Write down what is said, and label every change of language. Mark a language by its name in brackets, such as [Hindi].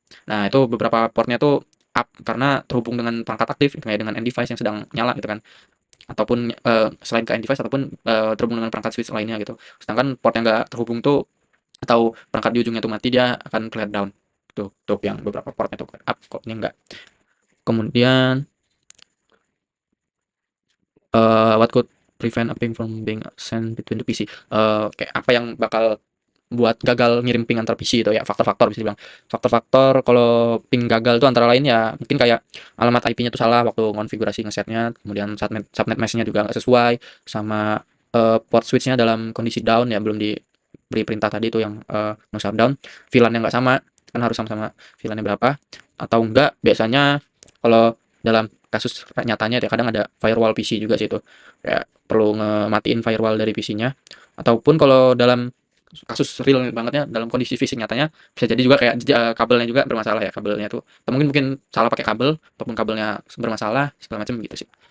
[Indonesian] Nah, itu beberapa portnya tuh up karena terhubung dengan perangkat aktif kayak dengan end device yang sedang nyala gitu kan. Ataupun selain ke end device ataupun terhubung dengan perangkat switch lainnya gitu. Sedangkan port yang nggak terhubung tuh atau perangkat di ujungnya tuh mati dia akan kelihatan down. Tuh yang beberapa portnya tuh up kok ini enggak. Kemudian [English] what could prevent a ping from being sent between the PC? [Indonesian] Kayak apa yang bakal buat gagal ngirim ping antar PC itu ya faktor-faktor bisa dibilang. Faktor-faktor kalau ping gagal tuh antara lain ya mungkin kayak alamat IP-nya tuh salah waktu konfigurasi ngesetnya, kemudian subnet mesh-nya juga nggak sesuai sama port switch-nya dalam kondisi down ya belum diberi perintah tadi itu yang no shutdown, VLAN-nya nggak sama kan harus sama-sama VLAN-nya berapa atau enggak biasanya kalau dalam kasus nyatanya ya kadang ada firewall PC juga sih itu kayak perlu ngematiin firewall dari PC-nya ataupun kalau dalam kasus real bangetnya dalam kondisi fisik nyatanya bisa jadi juga kayak kabelnya juga bermasalah ya kabelnya tuh atau mungkin salah pakai kabel ataupun kabelnya bermasalah segala macam gitu sih